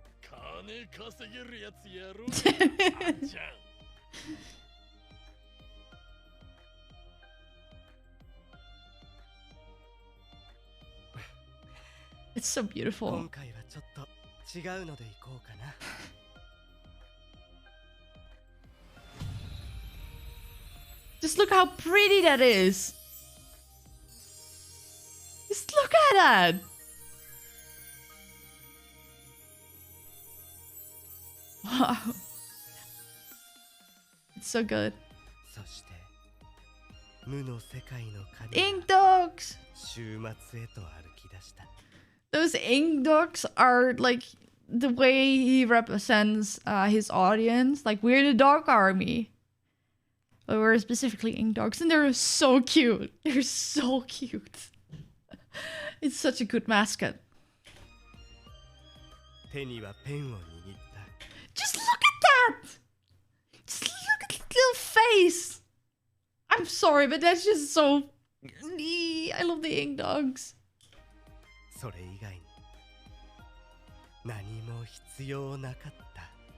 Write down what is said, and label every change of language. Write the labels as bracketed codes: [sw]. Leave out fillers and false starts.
[ja] 金稼げるやつやろう。あんちゃん。 [en] It's so beautiful. [ja] 今回はちょっと違うのでいこうかな。 [en] Just look how pretty that is. Just look at that. Wow. It's so good. [ja] そして無の世界の神 [en] Ink dogs. [ja] 週末へと歩き出した。 [en] Those ink dogs are like the way he represents his audience. Like, we're the dog army. But we're specifically ink dogs. And they're so cute. They're so cute. It's such a good mascot. [ja] 手にはペンを握った。 [en] Just look at that! Just look at the little face! I'm sorry, but that's just so... I love the ink dogs. [ja] それ以外に何も必要なかった。